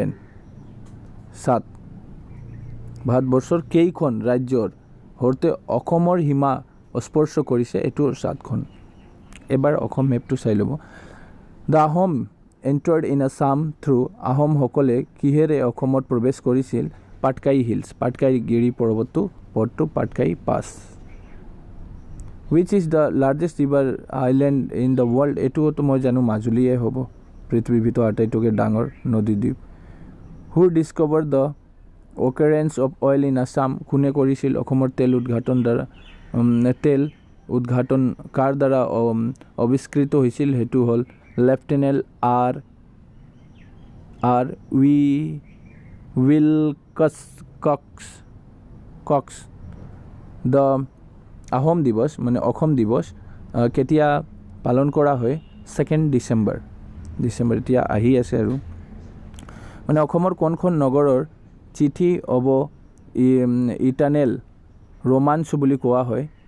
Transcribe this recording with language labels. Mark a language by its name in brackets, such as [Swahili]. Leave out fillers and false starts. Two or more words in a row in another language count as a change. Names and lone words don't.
[Assamese] 7 ভাৰতবৰ্ষৰ কেইখন ৰাজ্যৰ সৈতে অসমৰ সীমা স্পৰ্শ কৰিছে এইটো 7খন এবাৰ অসম মেপটো চাই ল'ব [English] the Ahom entered in Assam through [Assamese] আহোমসকলে কিহেৰে অসমত প্ৰৱেশ কৰিছিল পাটকাইগিৰি পৰ্বতটো পাটকাই পাছ [English] which is the largest river island in the world [Assamese] এইটোতো মই জানো মাজুলীয়ে হ'ব পৃথিৱীৰ ভিতৰত আটাইতকৈ ডাঙৰ নদীদ্বীপ [English] who discovered the occurrence of oil in Assam [Assamese] কোনে কৰিছিল অসমৰ তেল উদ্ঘাটন কাৰ দ্বাৰা আৱিষ্কৃত হৈছিল সেইটো হ'ল লেফটেনেণ্ট আৰ উইলকছ কক্স [English] the Ahom [Assamese] দিৱস মানে অসম দিৱস কেতিয়া পালন কৰা হয় 2 ডিচেম্বৰ এতিয়া আহি আছে আৰু মানে অসমৰ কোনখন নগৰৰ [English] City of Eternal Romance [Assamese] বুলি কোৱা হয়